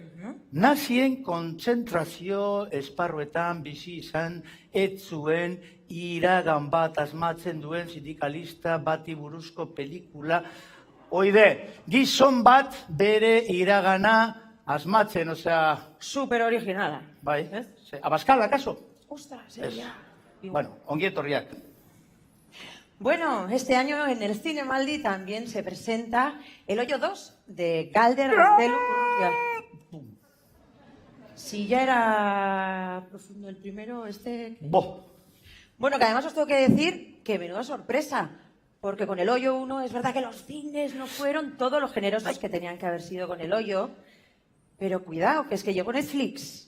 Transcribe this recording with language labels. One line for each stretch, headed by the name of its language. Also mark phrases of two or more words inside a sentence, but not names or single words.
Basque: Nazien kontzentrazio esparruetan bizi izan ez zuen iragan bat asmatzen duen sindikalista bati buruzko pelikula. Oide, gizon bat bere iragana asmatzen, osea... Super originala. Bai, Abascal, ¿acaso?
Spanish: Ostras, ya.
Basque: Bueno, ongi etorriak.
Spanish: Bueno, este año en el Cinemaldi también se presenta El Hoyo 2 de Galder Gaztelu. Si ya era profundo el primero, Bueno, que además os tengo que decir que menuda sorpresa, porque con El Hoyo 1 es verdad que los cines no fueron todos los generosos que tenían que haber sido con El Hoyo, pero cuidado, que es que llegó Netflix.